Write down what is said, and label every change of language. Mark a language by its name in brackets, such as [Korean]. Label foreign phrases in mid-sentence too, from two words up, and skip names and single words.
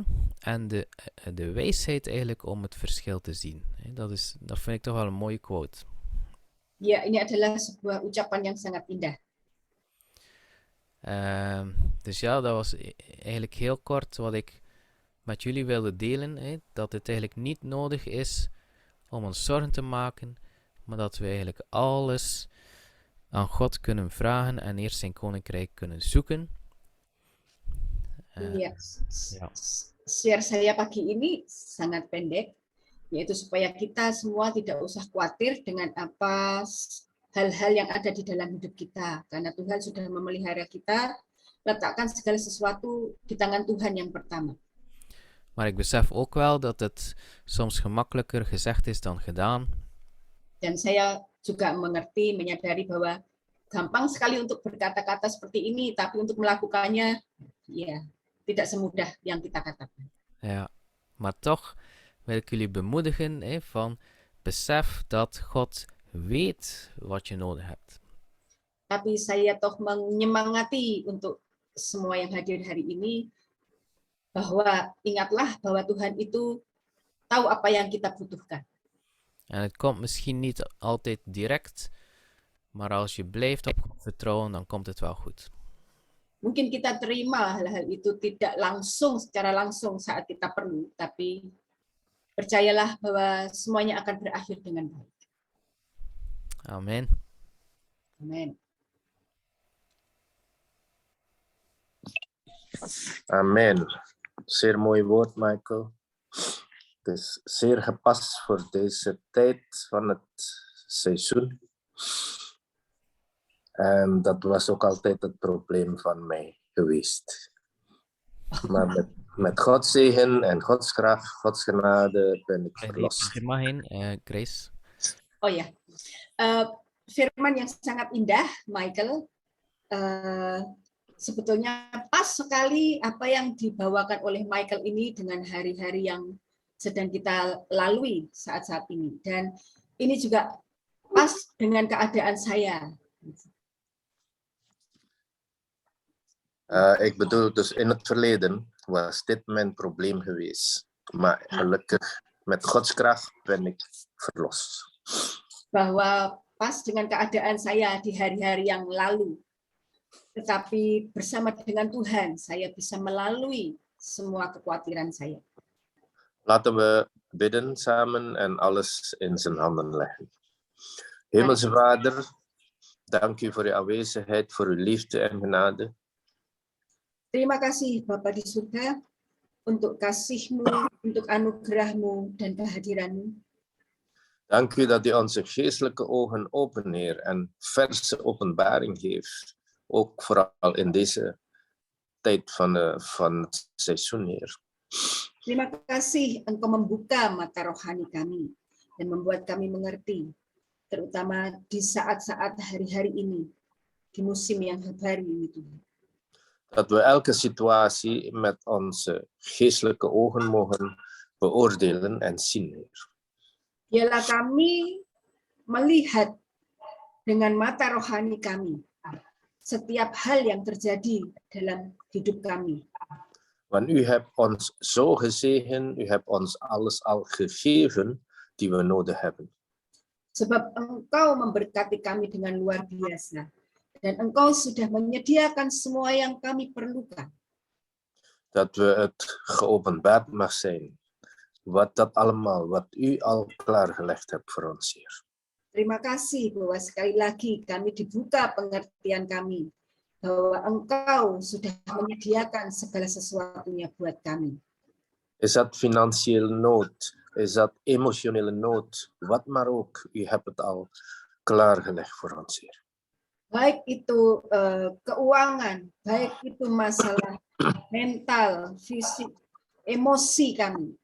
[Dutch] En de wijsheid eigenlijk om het verschil te zien. Dat vind ik toch wel een mooie quote. [Indonesian] Ya, ini adalah sebuah ucapan yang sangat indah. [Dutch] Dus ja, dat was eigenlijk heel kort wat ik met jullie wilde delen. Dat het eigenlijk niet nodig is om ons zorgen te maken, maar dat we eigenlijk alles aan God kunnen vragen en eerst zijn koninkrijk kunnen zoeken. [Indonesian] Ya. Share saya pagi ini sangat pendek, yaitu supaya kita semua tidak usah khawatir dengan apa hal-hal yang ada di dalam hidup kita, karena Tuhan sudah memelihara kita. Letakkan segala sesuatu di tangan Tuhan yang pertama. [Dutch] Maar ik besef ook wel dat het soms gemakkelijker gezegd is dan gedaan. [Indonesian] Dan saya juga menyadari bahwa gampang sekali untuk berkata-kata seperti ini, tapi untuk melakukannya, ya, tidak semudah yang kita katakan. [Dutch] Ja, maar toch wil ik jullie bemoedigen van besef dat God weet wat je nodig hebt. [Indonesian] Tapi saya toch menyemangati untuk semua yang hadir hari ini, bahwa ingatlah bahwa Tuhan itu tahu apa yang kita butuhkan. [Dutch] En het komt misschien niet altijd direct, maar als je blijft op God vertrouwen, dan komt het wel goed. [Indonesian] Mungkin kita terima hal-hal itu tidak langsung, secara langsung saat kita perlu, tapi percayalah bahwa semuanya akan berakhir dengan baik. [Dutch] Amen. [Indonesian] Amin. [Dutch] Amen. Zeer mooi woord, Michael. Het is zeer gepast voor deze tijd van het seizoen. En dat was ook altijd het probleem van mij geweest. Maar met Gods zegen en Gods kracht, Gods genade ben ik verlost. Er mag in, Grace. [Indonesian] Oh ya, firman yang sangat indah, Michael. Sebetulnya pas sekali apa yang dibawakan oleh Michael ini dengan hari-hari yang sedang kita lalui saat-saat ini. Dan ini juga pas dengan keadaan saya. [Dutch] Ik bedoel, dus in het verleden was dit mijn probleem geweest. Maar gelukkig, met Gods kracht ben ik verlost. [Indonesian] Bahwa pas dengan keadaan saya di hari-hari yang lalu. Tetapi bersama dengan Tuhan, saya bisa melalui semua kekhawatiran saya. [Dutch] Laten we bidden samen en alles in zijn handen leggen. Hemelse Vader, dank u voor uw aanwezigheid, voor uw liefde en genade. [Indonesian] Terima kasih Bapa di surga untuk kasih-Mu, untuk anugerah-Mu dan kehadiran-Mu. [Dutch] Dank u dat u onze geestelijke ogen open, Heer, en verse openbaring geeft. Ook vooral in deze tijd van het seizoen, Heer. [Indonesian] Terima kasih Engkau membuka mata rohani kami dan membuat kami mengerti, terutama di saat-saat hari-hari ini, di musim yang baru ini, Tuhan. [Dutch] Dat we elke situatie met onze geestelijke ogen mogen beoordelen en zien, Heer. [Indonesian] Biarlah kami melihat dengan mata rohani kami setiap hal yang terjadi dalam hidup kami. [Dutch] Want u hebt ons zo gezegend, u hebt ons alles al gegeven die we nodig hebben. [Indonesian] Sebab Engkau memberkati kami dengan luar biasa. Dan Engkau sudah menyediakan semua yang kami perlukan. [Dutch] Dat we het geopenbaard mag zijn. Wat dat allemaal, wat u al klaargelegd hebt voor ons, Heer. [Indonesian] Terima kasih bahwa sekali lagi kami dibuka pengertian kami. Bahwa Engkau sudah menyediakan segala sesuatunya buat kami. [Dutch] Is dat financiële nood? Is dat emotionele nood? Wat maar ook, u hebt het al klaargelegd voor ons, Heer. [Indonesian] Baik itu keuangan, baik itu masalah mental, fisik, emosi kami.